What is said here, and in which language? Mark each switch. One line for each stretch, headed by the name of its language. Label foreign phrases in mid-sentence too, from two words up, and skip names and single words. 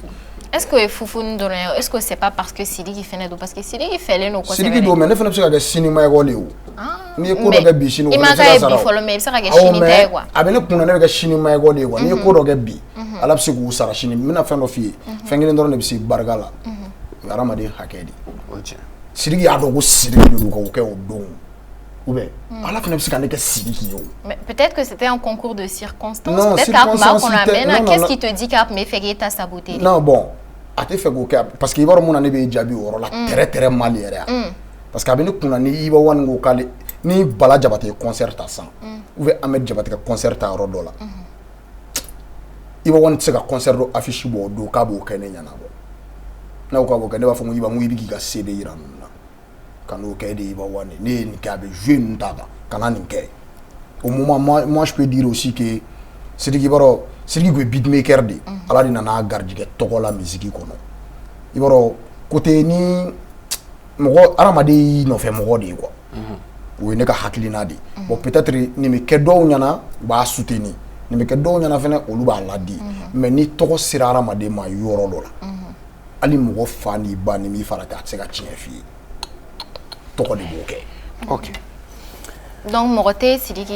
French: Est-ce que
Bambara: Fufuni dɔrɔn ye
French: est-ce que c'est pas parce que
Bambara: Sidiki fɛnɛ don
French: parce que
Bambara: Sidiki fɛlen don kosɛbɛ. Sidiki don mais ne fɛnɛ bɛ se ka kɛ sini ma école ye o. N'i ye ko dɔ kɛ bi sini o fɛnɛ bɛ se ka sara o. I ma kɛ bi fɔlɔ mais i bɛ se ka kɛ sini ta ye quoi. A bɛ ne kunna ne bɛ kɛ sini ma école ye quoi n'i ye ko dɔ kɛ bi ala bɛ se k'u sara sini n bɛna fɛn dɔ f'i ye fɛn kelen dɔrɔn de bɛ se barika la o ye hadamaden hakɛ de ye. Sidiki y'a dɔn ko Sidiki de don k'o kɛ o don
French: ou bien
Bambara: ala fɛnɛ bɛ se ka ne kɛ Sidiki ye o.
French: Mais peut-être que c'était un concours de circonstances.
Bambara: Peut-être k'a kun b'a kɔnɔ
French: mais qu'est-ce qui te dit
Bambara: k'a kun bɛ fɛ k'e ta saboter. Non bon a tɛ fɛ k'o kɛ parce que i b'a dɔn mun na ne bɛ jaabi o yɔrɔ la
French: très mal
Bambara: yɛrɛ parce que a bɛ ne kunna ni Iba One ko k'ale ni Bala Jabate ye concert ta san
French: ou bien
Bambara: Ahmed Jabate ka concert ta yɔrɔ dɔ la Iba One tɛ se ka concert dɔ affiche bɔ o don k'a b'o kɛ ne ɲɛna bɔ n'a ko k'a b'o kɛ ne b'a fɔ ko Iba n ko i bɛ k'i ka CD yira ninnu na ka n'o kɛ de Iba One ne ye nin kɛ a bɛ jouer ninnu ta kan kana nin kɛ
French: au moment moi je peux dire aussi que
Bambara: Sidiki baro Sidiki ko beatmaker de ala de nana garijigɛ tɔgɔ la musique kɔnɔ i baro côté ni mɔgɔ adamaden nɔfɛ mɔgɔ de ye quoi o ye ne ka hakilina de
French: bon peut-être
Bambara: nin bɛ kɛ dɔw ɲɛna u b'a soutenir nin bɛ kɛ dɔw ɲɛna fɛnɛ olu b'a ladi mais ni tɔgɔ sera adamaden ma yɔrɔ dɔ la hali mɔgɔ fa ni ba ni min fara k'a tɛ se ka tiɲɛ f'i ye tɔgɔ de b'o kɛ. Ok. Donc mɔgɔ tɛ Sidiki